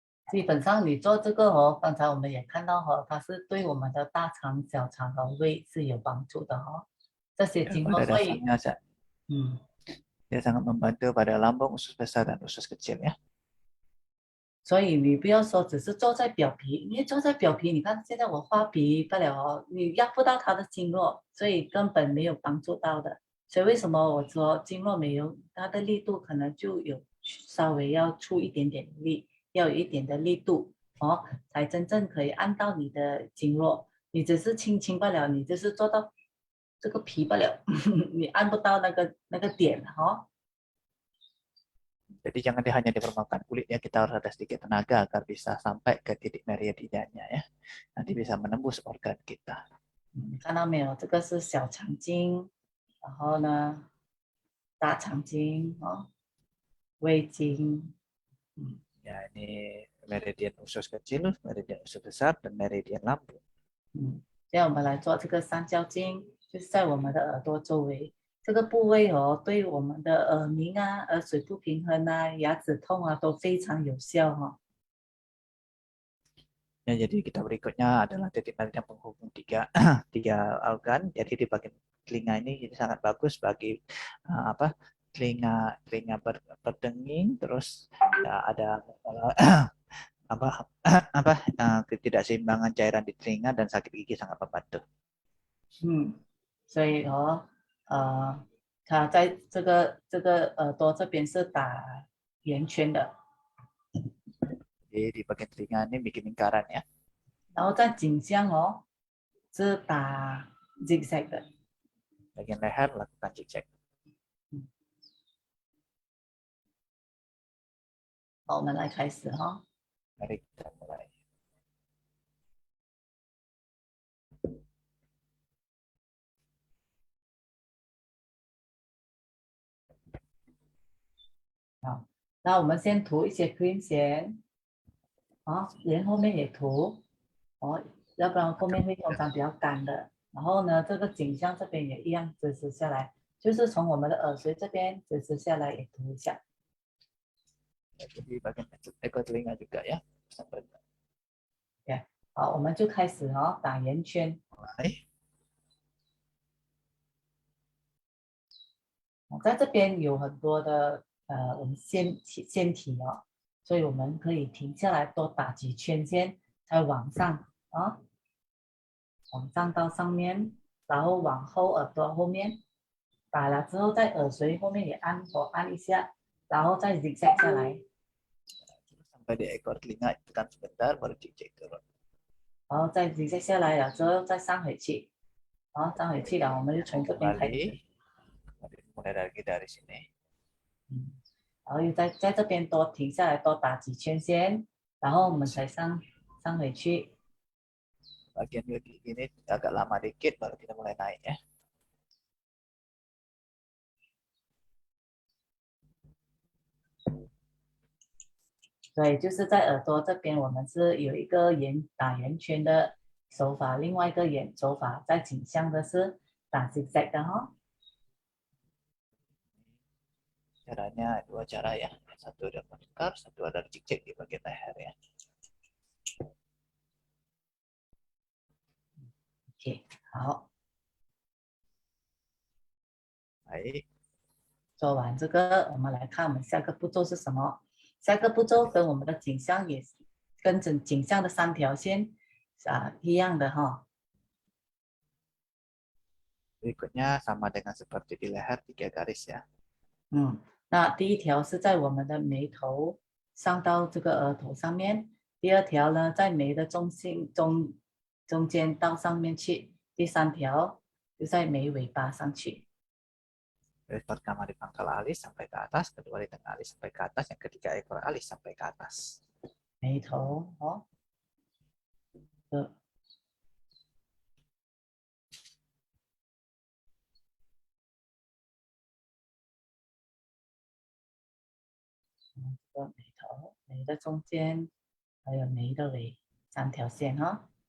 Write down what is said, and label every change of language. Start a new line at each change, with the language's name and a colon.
Chinese: 基本上你做这个哦，刚才我们也看到哦，它是对我们的大肠、小肠和胃是有帮助的哦。这些经络会，
Indonesian: dia sangat membantu pada lambung, usus besar dan usus kecil ya.
Chinese: 所以你不要说只是做在表皮，因为做在表皮，你看现在我画皮不了哦，你压不到它的经络，所以根本没有帮助到的。所以为什么我说经络没有它的力度，可能就有稍微要出一点点力，要有一点的力度哦，才真正可以按到你的经络。你只是轻轻罢了，你就是做到这个皮罢了，你按不到那个点哈。
Indonesian: Jadi jangan hanya dipermalukan kulitnya, kita harus ada sedikit tenaga agar bisa sampai ke titik meridiannya ya. Nanti bisa menembus organ kita.
Chinese: 你看到没有？这个是小肠经，然后呢，大肠经哦，胃经，
Indonesian: Ya, ini meridian usus kecil, meridian usus besar, dan meridian lambung.
Chinese: 现在我们来做这个三焦经，就是在我们的耳朵周围这个部位哦，对我们的耳鸣啊、耳水不平衡啊、牙齿痛啊都非常有效哈、哦。
Indonesian: Ya, jadi kita berikutnya adalah titik meridian penghubung tiga organ. Jadi di bagian telinga ini jadi sangat bagus bagi apa telinga berdenging, terus ya, ada apa apa ketidakseimbangan cairan di telinga dan sakit gigi sangat membantu.
Chinese: 所以它在这个耳朵这边是打圆圈的，
Indonesian: Jadi di bagian telinga ini bikin lingkaran ya.
Chinese: 然后在颈项哦是打 zigzag 的。
Indonesian: Bagian leher lakukan zigzag.
Chinese: 好，我们来开始哈、哦。
Indonesian: Mari kita mulai.
Chinese: 好，那我们先涂一些 cream 先，啊，连后面也涂，哦，要不然后面会通常比较干的。然后呢，这个颈项这边也一样支持下来，就是从我们的耳垂这边支持下来也涂一下。
Indonesian: Jadi bagian ekor telinga juga ya. Sampai
Chinese: 好，我们就开始哦，打圆圈。
Indonesian: mulai.
Chinese: 在这边有很多的我们腺体哦，所以我们可以停下来多打几圈先，再往上啊，往上到上面，然后往后耳朵后面打了之后，在耳垂后面也多按一下，然后再 zigzag 下来，
Indonesian: Sampai di ekor telinga tekan sebentar baru zigzag turun.
Chinese: 然后再 zigzag 下来了之后再上回去，然后上回去了，我们就从这边开始，
Indonesian: mulai dari sini.
Chinese: 然后又在这边多停下来多打几圈先，然后我们才上回去。
Indonesian: Bagian kaki ini agak lama dikit baru kita mulai naik ya.
Chinese: 对，就是在耳朵这边，我们是有一个打圆圈的手法，另外一个手法在颈项的是打 zigzag 的哈、哦。
Indonesian: Caranya dua cara ya. Satu ada melingkar, satu ada zigzag di bagian leher ya.
Chinese: OK， 好，
Indonesian: Baik.
Chinese: 做完这个，我们来看我们下个步骤是什么。下个步骤跟我们的颈项也是跟颈项的3条线一样的哈、哦。
Indonesian: Berikutnya sama dengan seperti di leher 3 garis ya.
Chinese: 那第一条是在我们的眉头上到这个额头上面，第二条呢在眉的中间到上面去，第3条就在眉尾巴上去。
Indonesian: Pertama di pangkal alis sampai ke atas, kedua di tengah alis sampai ke atas, yang ketiga ekor alis sampai ke atas.
Chinese: 眉头哦，这个眉头，眉的中间，还有眉的尾3条线哈、